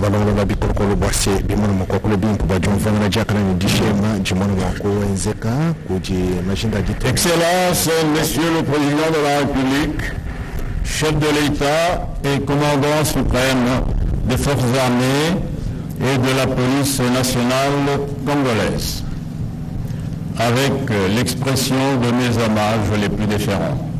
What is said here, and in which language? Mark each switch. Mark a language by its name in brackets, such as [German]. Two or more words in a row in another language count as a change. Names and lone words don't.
[Luba-Lulua] balongo babikolokolo bwase bimwana makokolo bimpu bajumvana na jakana ni dishema jimwana mwako enzeka kuji majinda dite. [French] Excellence, Monsieur le Président de la République, chef de l'État et commandant suprême des forces armées et de la police nationale congolaise, avec l'expression de mes hommages les plus déférents.